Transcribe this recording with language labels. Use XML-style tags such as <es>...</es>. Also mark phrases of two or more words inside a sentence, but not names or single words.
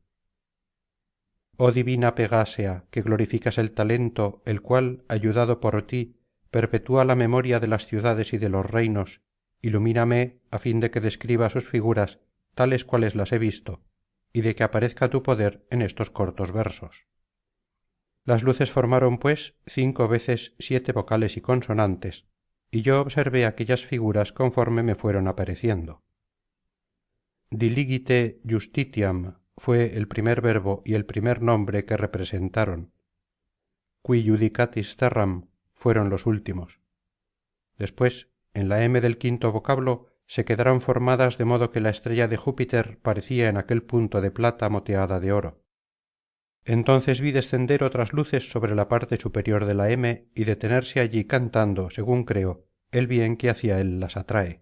<es>Oh divina Pegásea, que glorificas el talento, el cual, ayudado por ti, perpetúa la memoria de las ciudades y de los reinos, ilumíname a fin de que describa sus figuras tales cuales las he visto, y de que aparezca tu poder en estos cortos versos. Las luces formaron pues 5 veces 7 vocales y consonantes, y yo observé aquellas figuras conforme me fueron apareciendo.</es> <la>Diligite justitiam</la> <es>fue el primer verbo y el primer nombre que representaron.</es> <la>Qui judicatis terram</la> <es>fueron los últimos. Después, en la m del quinto vocablo, se quedaron formadas de modo que la estrella de Júpiter parecía en aquel punto de plata moteada de oro. Entonces vi descender otras luces sobre la parte superior de la m y detenerse allí cantando, según creo, el bien que hacia él las atrae.</es>